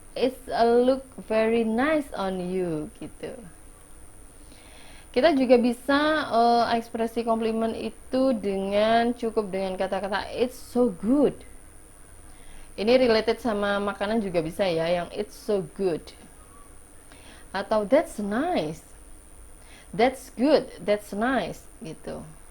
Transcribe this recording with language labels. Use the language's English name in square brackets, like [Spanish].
[English] It's a look very nice on you gitu. [Indonesian] Kita juga bisa ekspresi komplimen itu dengan cukup dengan kata-kata [English] it's so good. [Indonesian] Ini related sama makanan juga bisa ya, yang [English] it's so good. Atau that's nice. That's good, that's nice gitu.